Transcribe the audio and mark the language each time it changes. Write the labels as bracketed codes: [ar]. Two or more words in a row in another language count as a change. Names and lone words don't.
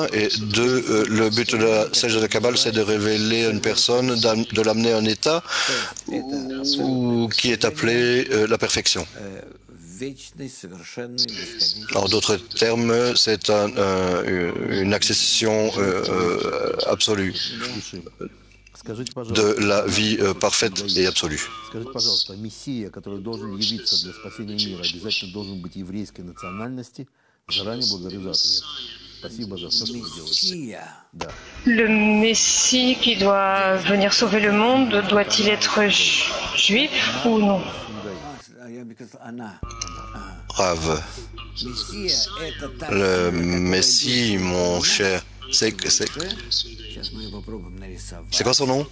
[fr] Et deux, le but de la sage de la Kabbale, c'est de révéler à une personne, de l'amener à un état qui est appelé la perfection. En d'autres termes, c'est une accession absolue de la vie parfaite et absolue. [ru] Скажите, пожалуйста, Мессия, который должен явиться для спасения мира, обязательно должен быть еврейской национальности? Заранее благодарю за ответ. Спасибо за все, что вы делаете. Да. [fr] Le Messie qui doit venir sauver le monde, doit-il être juif ou non? Rav, le Messie, mon cher, c'est quoi son nom?